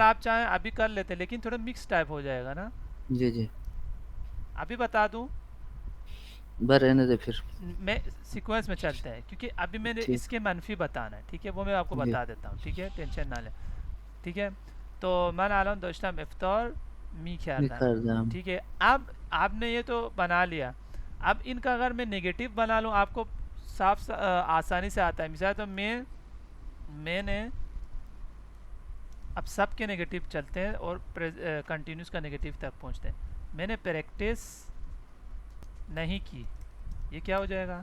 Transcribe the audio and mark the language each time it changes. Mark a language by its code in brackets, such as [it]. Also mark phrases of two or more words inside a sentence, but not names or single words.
[ur] آپ چاہیں ابھی کر لیتے، لیکن تھوڑا [en] mix type [ur] ہو جائے گا نا. جی جی ابھی بتا دوں، بس رہنے دے پھر. میں سیکوینس میں چلتے ہیں کیونکہ ابھی میں نے ٹھیک اس کے منفی بتانا ہے. ٹھیک ہے، وہ میں آپ کو جی بتا دیتا ہوں. ٹھیک ہے، ٹینشن نہ لیں. ٹھیک ہے. [fa] تو من الان داشتم افطار میکردم. میکردم. [ur] ٹھیک ہے. اب آپ نے یہ تو بنا لیا. اب ان کا اگر میں نگیٹو بنا لوں، آپ کو صاف آسانی سے آتا ہے. مثال تو میں نے، اب سب کے نگیٹو چلتے ہیں اور کنٹینیوس کا نگیٹو تک پہنچتے ہیں. میں نے پریکٹس نہیں کی، یہ کیا ہو جائے گا؟